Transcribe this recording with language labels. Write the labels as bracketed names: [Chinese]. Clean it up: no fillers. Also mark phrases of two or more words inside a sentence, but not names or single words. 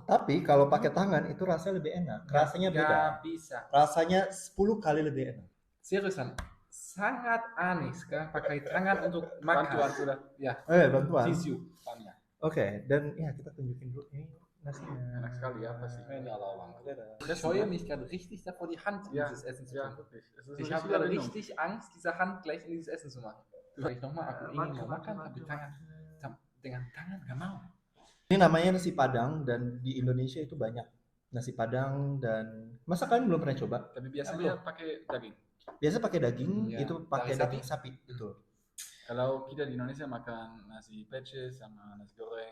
[Indonesian] Tapi kalau pakai tangan itu rasanya lebih enak. Rasanya beda. Nggak bisa. Rasanya 10 kali lebih enak. Seriusan. Sangat aneh sekarang pakai tangan untuk makan. Bantuan sudah. Ya, Bantuan. tisu. Tanya. Oke, dan ya kita tunjukin dulu ini nasinya. Enak sekali ya pasti. [German] Ich scheue mich gerade richtig davor, die Hand in dieses Essen zu tun. wirklich. Ich habe gerade richtig Angst, diese Hand gleich in dieses Essen zu machen. Vielleicht nochmal, [Indonesian] aku ingin mau makan, tapi dengan tangan gak mau. Ini namanya nasi Padang dan di Indonesia itu banyak nasi Padang dan masa kalian belum pernah coba? Tapi biasanya pakai daging. Biasa pakai daging, Ya, itu pakai dari daging sapi, betul. Kalau kita di Indonesia makan nasi peces sama nasi goreng